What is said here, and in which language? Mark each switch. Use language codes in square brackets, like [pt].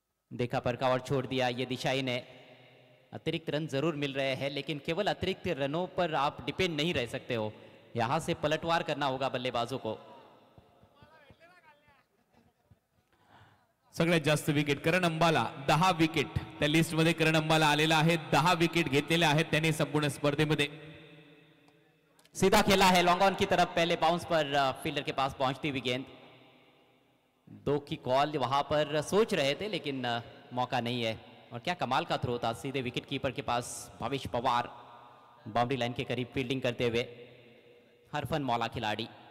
[hi] देखा परका और छोड़ दिया, ये दिशाई ने। अतिरिक्त रन जरूर मिल रहे हैं लेकिन केवल अतिरिक्त रनों पर आप डिपेंड नहीं रह सकते हो, यहां से पलटवार करना होगा बल्लेबाजों को। [mr] सगळ्यात जास्त विकेट करण अंबाला 10 विकेट, त्या लिस्ट मध्ये करण अंबाला आलेला आहे। 10 विकेट घेतलेले आहेत त्याने संपूर्ण स्पर्धेमध्ये। [hi] सीधा खेला है लॉन्ग ऑन की तरफ, पहले बाउंस पर फील्डर के पास पहुंचती हुई गेंद। 2 की कॉल वहां पर सोच रहे थे लेकिन मौका नहीं है। और क्या कमाल का थ्रो था, सीधे विकेट कीपर के पास भविष्य पवार बाउंड्री लाइन के करीब फील्डिंग करते हुए। हरफन मौला खिलाड़ी।